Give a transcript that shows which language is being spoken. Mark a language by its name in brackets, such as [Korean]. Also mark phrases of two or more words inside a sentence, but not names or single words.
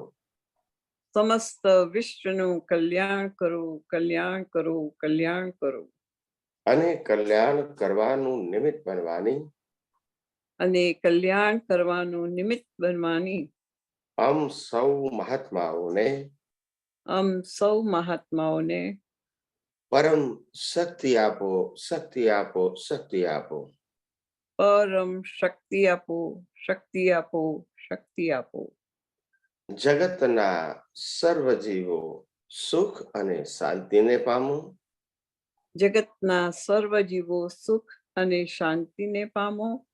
[Gujarati] સમસ્ત વિશ્વનું કલ્યાણ કરો, કલ્યાણ કરો, કલ્યાણ કરો અને કલ્યાણ કરવાનું નિમિત્ત બનવાની અને કલ્યાણ કરવાનું નિમિત્ત બનવાની આમ સૌ મહાત્માઓને આમ સૌ મહાત્માઓને પરમ શક્તિ આપો, શક્તિ આપો, શક્તિ આપો। પરમ શક્તિ આપો, શક્તિ આપો, શક્તિ આપો. જગતના સર્વ જીવો સુખ અને શાંતિને પામો. જગતના સર્વ જીવો સુખ અને શાંતિને પામો.